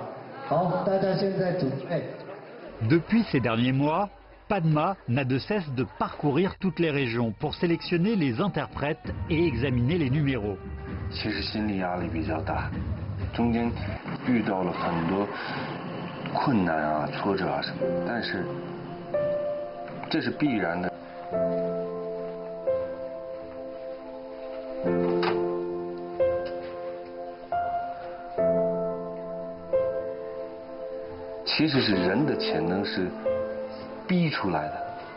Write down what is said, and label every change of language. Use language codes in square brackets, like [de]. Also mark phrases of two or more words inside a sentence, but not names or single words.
[zh] 好，大家现在准备。 [fr] Depuis ces derniers mois, Padma n'a de cesse de parcourir toutes les régions pour sélectionner les interprètes et examiner les numéros. [zh] 其实心理压力比较大，中间遇到了很多困难啊、挫折啊什么，但是这是必然的。其实是人的潜能是逼出来的。